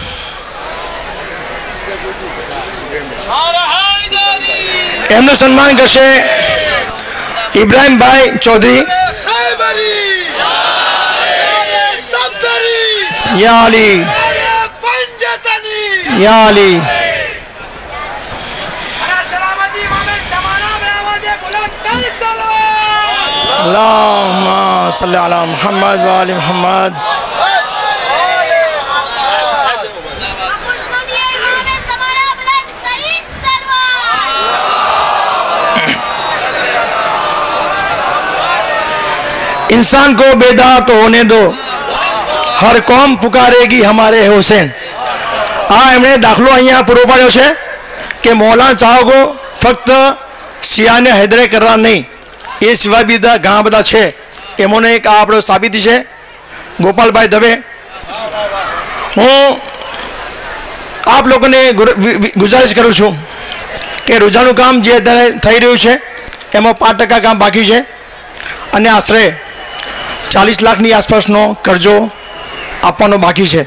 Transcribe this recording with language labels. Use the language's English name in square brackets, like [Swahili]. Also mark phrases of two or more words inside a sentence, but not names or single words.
[Gujarati] એમનું સન્માન કરશે ઇબ્રાહીમભાઈ ચૌધરી. [Arabic] يا علي يا علي. اللهم صل على محمد وآل محمد. [Urdu] انسان کو بیدار تو ہونے دو، ہر قوم پکارے گی ہمارے حسین. [Gujarati] આ એમણે દાખલો અહીંયા પૂરો પાડ્યો છે કે મૌલાના ચાહકો ફક્ત શિયાને હૈદરે કરવા નહીં, એ સિવાય બીજા ઘણા બધા છે. એમોને એક આ આપણો સાબિતી છે ગોપાલભાઈ દવે. હું આપ લોકોને ગુજારિશ કરું છું કે રોજાનું કામ જે અત્યારે થઈ રહ્યું છે એમાં 5% કામ બાકી છે અને આશરે 40 લાખની આસપાસનો કરજો આપવાનો બાકી છે.